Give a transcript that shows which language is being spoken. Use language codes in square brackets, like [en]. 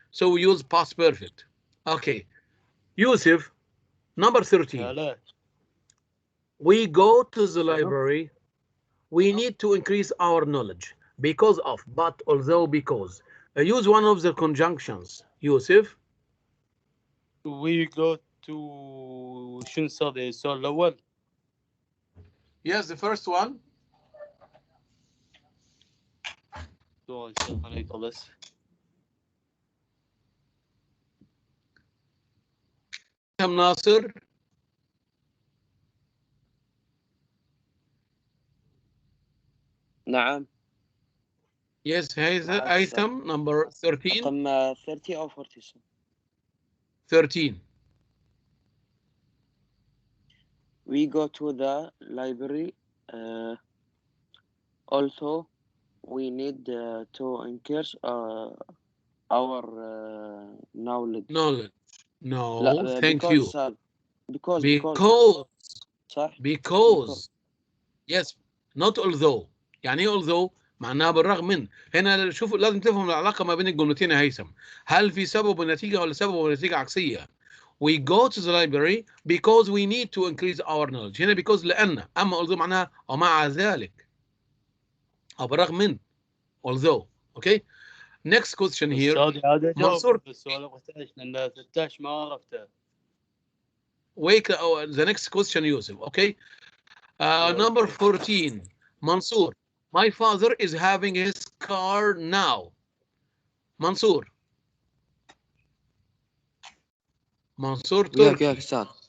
[en] So we use past perfect. Okay. Yusuf, number 13. [ar] هلا. [en] We go to the library. We need to increase our knowledge because of, but, although, because. Use one of the conjunctions. Yusuf. We go to [ar] شنو صار السؤال الأول؟ [en] Yes, the first one. [ar] سؤال خليك بس. [en] Nasir. [ar] نعم. [en] Yes, Haytham, number 13. [ar] رقم 30 أو 47. [en] 13. We go to the library. Also, we need to increase our knowledge. Knowledge. No, [ar] لا, [en] thank because, you. Because. [ar] صح. [en] Because. Yes, not although. [ar] يعني ايه although؟ معناها بالرغم من. هنا شوفوا لازم تفهم العلاقة ما بين الجملتين يا هيثم. هل في سبب ونتيجة ولا سبب ونتيجة عكسية؟ [en] We go to the library because we need to increase our knowledge. [ar] هنا because لأن. أما although معناها ومع ذلك. أو بالرغم من. [en] Although. Okay. Next question here. [ar] أستاذي هذا منصور. جاوب السؤال 13 لأن 13 ما عرفته. [en] Wait, the next question, Yusuf. Okay. Number 14. Mansoor. My father is having his car now. Mansoor. Mansoor Turki. [ar] ياك أستاذ.